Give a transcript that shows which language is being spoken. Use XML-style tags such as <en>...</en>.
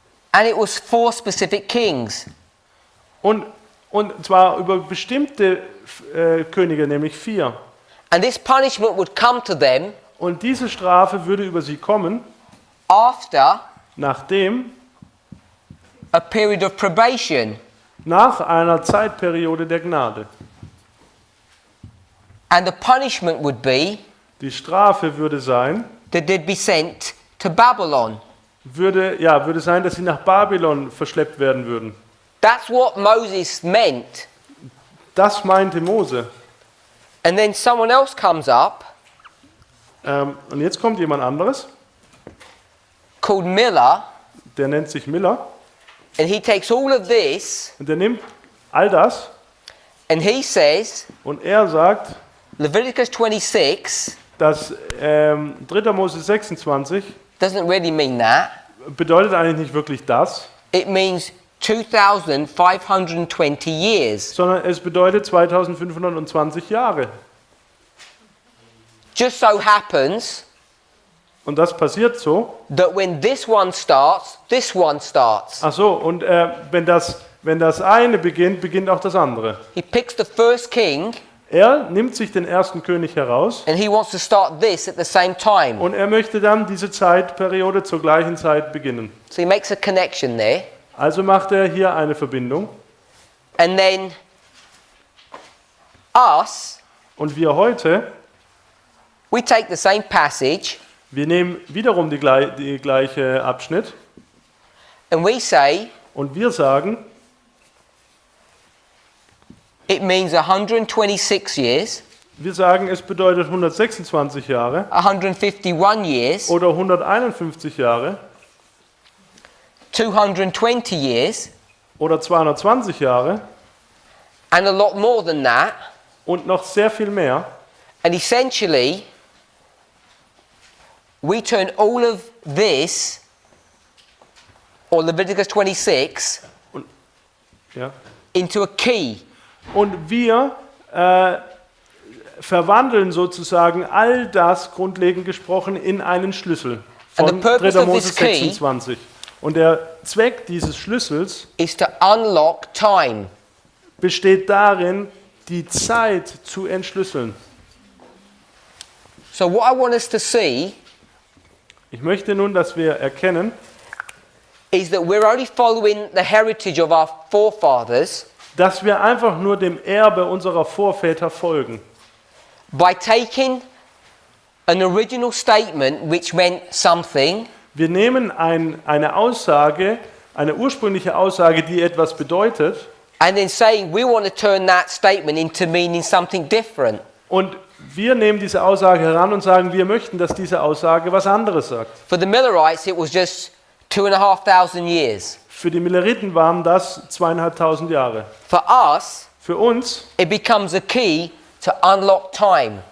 <en>and it was 4 specific kings.</en> <de>und zwar über bestimmte Könige, nämlich 4.</de> <en>And this punishment would come to them</en> <de>Und diese Strafe würde über sie kommen,</de> <en>after</en> <de>nachdem,</de> <en>a period of probation.</en> <de>nach einer Zeitperiode der Gnade.</de> <en>And the punishment would be</en> <de>Die Strafe würde sein,</de> <en>that they'd be sent to Babylon.</en> <de>würde sein, dass sie nach Babylon verschleppt werden würden.</de> <en>That's what Moses meant.</en> <de>Das meinte Mose.</de> <en>And then someone else comes up</en> <de>Und jetzt kommt jemand anderes,</de> <en>called Miller,</en> <de>der nennt sich Miller,</de> <en>and he takes all of this</en> <de>und der nimmt all das</de> <en>and he says,</en> <de>und er sagt,</de> <en>Leviticus 26</en> <de>dass 3. Mose 26</de> <en>doesn't really mean that.</en> <de>bedeutet eigentlich nicht wirklich das,</de> <en>It means 2,520 years.</en> <de>sondern es bedeutet 2520 Jahre.</de> <en>Just so happens</en> <de>Und das passiert so.</de> <en>that when this one starts, this one starts.</en> <de>Ach so, und wenn das eine beginnt, beginnt auch das andere.</de> <en>He picks the first king</en> <de>Er nimmt sich den ersten König heraus</de> <en>and he wants to start this at the same time.</en> <de>und er möchte dann diese Zeitperiode zur gleichen Zeit beginnen.</de> <en>So he makes a connection there.</en> <de>Also macht er hier eine Verbindung.</de> <en>And then us,</en> <de>Und wir heute,</de> <en>we take the same passage</en> <de>wir nehmen wiederum die gleiche Abschnitt</de> <en>and we say</en> <de>und wir sagen,</de> <en>it means 126 years,</en> <de>wir sagen, es bedeutet 126 Jahre</de> <en>151 years,</en> <de>oder 151 Jahre</de> <en>220 years,</en> <de>oder 220 Jahre</de> <en>and a lot more than that.</en> <de>und noch sehr viel mehr.</de> <en>And essentially, we turn all of this, or Leviticus 26,</en> <de>Ja.</de> <en>into a key.</en> <de>Und wir verwandeln sozusagen all das, grundlegend gesprochen, in einen Schlüssel</de> <en>And</en> <de>von</de> <en>the purpose</en> <de>3.</de> <en>of</en> <de>Mose</de> <en>this key</en> <de>26. Und der Zweck dieses Schlüssels</de> <en>is to unlock time.</en> <de>besteht darin, die Zeit zu entschlüsseln.</de> <en>So what I want us to see</en> <de>Ich möchte nun, dass wir erkennen,</de> <en>is that we're only following the heritage of our forefathers</en> <de>dass wir einfach nur dem Erbe unserer Vorväter folgen.</de> <en>by taking an original statement which meant something</en> <de>Wir nehmen eine Aussage, eine ursprüngliche Aussage, die etwas bedeutet,</de> <en>and then saying we want to turn that statement into meaning something different.</en> <de>Und wir nehmen diese Aussage heran und sagen, wir möchten, dass diese Aussage was anderes sagt.</de> <en>For the Millerites, it was just 2,500 years.</en> <de>Für die Milleriten waren das 2500 Jahre.</de> <en>For us,</en> <de>Für uns</de> <en>it becomes a key to unlock time.</en>